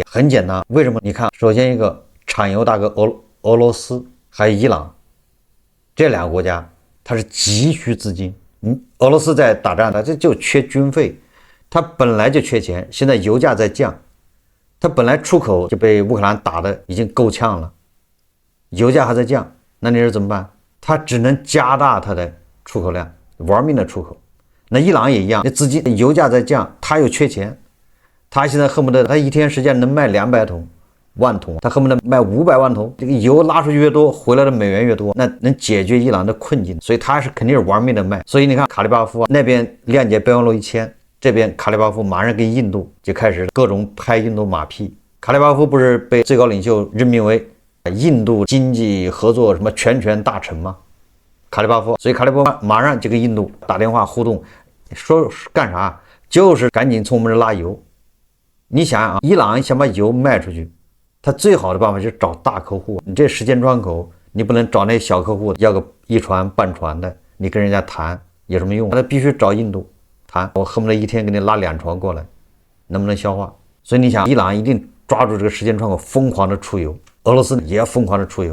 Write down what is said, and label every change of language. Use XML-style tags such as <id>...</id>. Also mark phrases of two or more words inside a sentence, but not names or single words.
<zh>很簡單，為什麼？你看，首先一個產油大國俄羅斯還有伊朗這兩個國家，它是急需資金。俄羅斯在打仗，它這就缺軍費，它本來就缺錢，現在油價在降，它本來出口就被烏克蘭打得已經夠嗆了，油價還在降，那你說怎麼辦？它只能加大它的出口量，玩命的出口。那伊朗也一樣，那資金油價在降，它又缺錢，他現在恨不得他一天时间能賣200萬桶，他恨不得賣500萬桶。這個油拉出去越多，回來的美元越多，那能解決伊朗的困境，所以他是肯定是玩命的賣。所以你看卡利巴夫那邊諒解備忘錄一簽，這邊卡利巴夫馬上跟印度就開始各種拍印度馬屁。卡利巴夫不是被最高領袖任命為印度經濟合作什麼全權大臣嗎？卡利巴夫，所以卡利巴夫馬上就跟印度打電話互動，說幹啥？就是趕緊從我們這拉油。你想啊，伊朗想把油賣出去，他最好的辦法就是找大客戶。你這時間窗口，你不能找那小客戶，要個一船半船的，你跟人家談有什麼用？他必須找印度談，我恨不得一天給你拉2船過來，能不能消化？所以你想，伊朗一定抓住這個時間窗口，瘋狂的出油，俄羅斯也要瘋狂的出油。</zh>